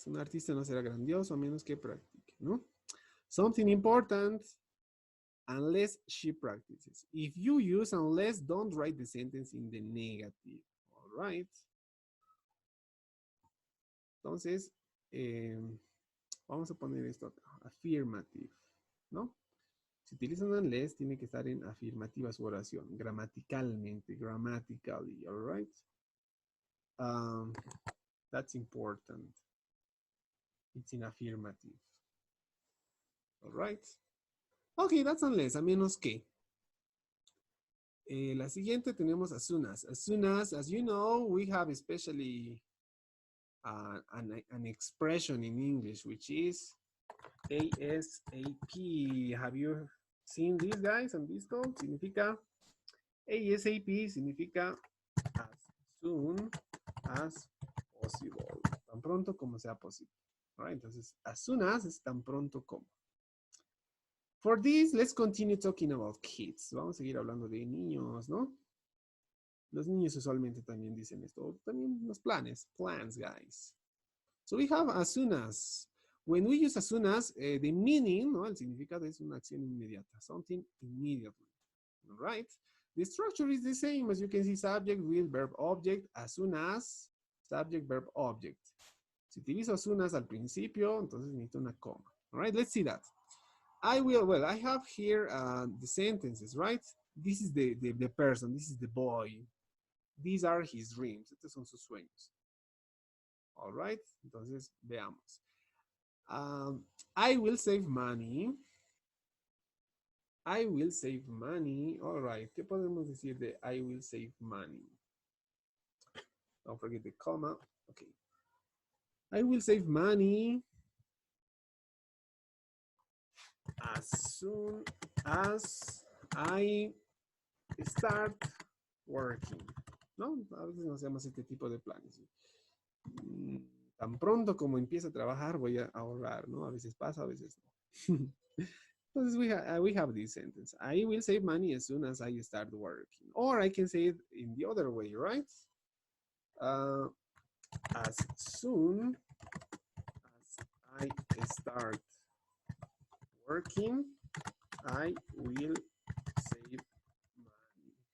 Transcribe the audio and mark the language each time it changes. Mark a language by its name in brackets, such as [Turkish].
[Spanish] Un artista no será grandioso a menos que practique, ¿no? [English] Something important, unless she practices. If you use unless, don't write the sentence in the negative. All right. [Spanish] Entonces, vamos a poner esto acá, affirmative, ¿no? Si utilizan unless, tiene que estar en afirmativa su oración, gramaticalmente, [English] grammatically, all right? That's important. It's in affirmative. All right? Okay, that's unless, [Spanish] a menos que. La siguiente tenemos as soon as. [English] As soon as you know, we have especially an expression in English, which is ASAP. Have you seen these guys on this code? [Spanish] Significa, [English] ASAP significa as soon as possible. [Spanish] Tan pronto como sea posible. All right, entonces, as soon as es tan pronto como. [English] For this, let's continue talking about kids. [Spanish] Vamos a seguir hablando de niños, ¿no? Los niños usualmente también dicen esto. También los [English] plans, guys. So we have as soon as. When we use as soon as, the meaning, ¿no? [Spanish] El significado es una acción inmediata. [English] Something immediately. All right? The structure is the same. As you can see, subject, will, verb, object. As soon as, subject, verb, object. [Spanish] Si utilizo as soon as al principio, entonces necesito una coma. [English] All right? Let's see that. I have here the sentences, right? This is the person, this is the boy. These are his dreams. [Spanish] Estos son sus sueños. [English] All right, [Spanish] entonces veamos. [English] I will save money. I will save money. All right. [Spanish] ¿Qué podemos decir de I will save money? [English] Don't forget the comma. Okay. I will save money as soon as I start working. [Spanish] ¿No? A veces nos hacemos este tipo de planes. Tan pronto como empiece a trabajar voy a ahorrar, ¿no? A veces pasa, a veces no. Entonces [English] we have this sentence. I will save money as soon as I start working. Or I can say it in the other way, right? As soon as I start working, I will save money.